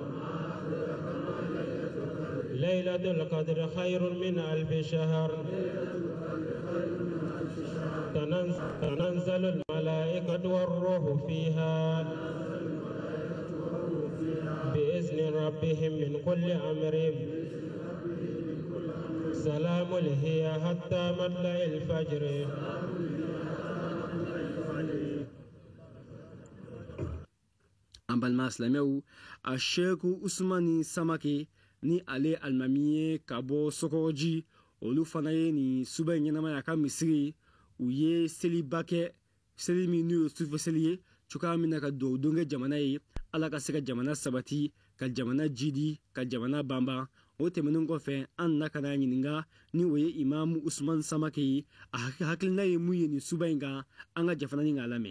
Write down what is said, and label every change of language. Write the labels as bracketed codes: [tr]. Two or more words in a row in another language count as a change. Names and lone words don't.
[ar] ليلة القدر خير من 1000 شهر تنزل الملائكة والروح فيها بإذن ربهم من كل أمر سلام هي حتى مطلع الفجر [bm] Ambalma silamɛw a sheku Usmani Samake ni ale alimami ye ka bɔ Sokɔrɔji olu fana ye ni suba ɲɛnamaya ka misiri u ye seliba kɛ seli min n'u ye sufɛ seli ye cogoya min na ka dugawu don kɛ jamana ye ala ka se ka jamana sabati ka jamana jidi ka jamana banban o tɛmɛnen kɔfɛ an na ka na ɲininka ni o ye imamu Usman Samake ye a hakilina ye mun ye ni suba in kan an ka jafana ni k'a lamɛn